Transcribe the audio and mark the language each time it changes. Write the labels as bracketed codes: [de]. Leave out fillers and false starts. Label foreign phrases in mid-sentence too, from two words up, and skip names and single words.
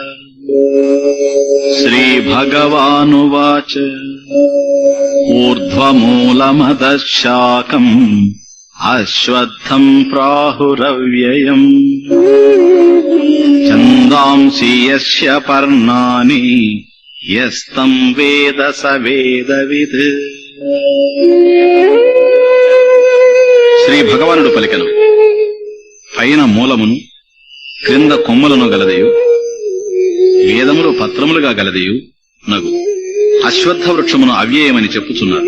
[sa] श्रीभगवानुवाच ऊर्ध्वमूलमदः शाकम् अश्वत्थम् प्राहुरव्ययम् छन्दांसि यस्य पर्णानि यस्तम् वेद स वेदवित्। [te] శ్రీ భగవానుడు పలికెను, పైన మూలమును క్రింద కొమ్మలను గలదయు వేదములు పత్రములుగా గలదయు నగు అశ్వత్థ వృక్షమును అవ్యయమని చెప్పుచున్నారు.